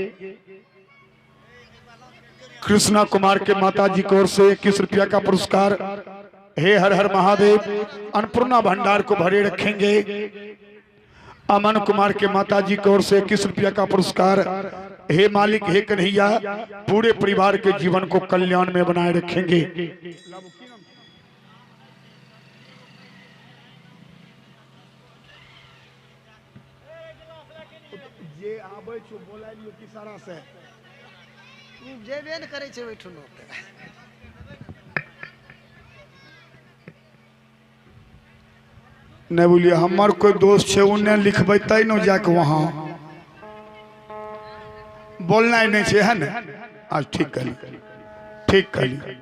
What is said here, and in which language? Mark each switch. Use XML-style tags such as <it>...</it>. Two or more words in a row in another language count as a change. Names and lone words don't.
<hi>कृष्णा कुमार के माता जी की ओर से 21 रुपया का पुरस्कार। हे हर हर महादेव, अन्नपूर्णा भंडार को भरे रखेंगे। अमन कुमार के माताजी की ओर से 21 रुपया का पुरस्कार। हे मालिक, हे कन्हैया, पूरे परिवार के जीवन को कल्याण में बनाए रखेंगे।</hi> <anp>जे आबै छो बोलाय लियो किसारा से जेबे न करे छे बैठो लोग नहीं बोलिए हमार कोई दोस्त छे उन्हें लिखबेते न जाके वहां बोलना ही नहीं छे, है ना? आज ठीक करी, ठीक करी।</anp>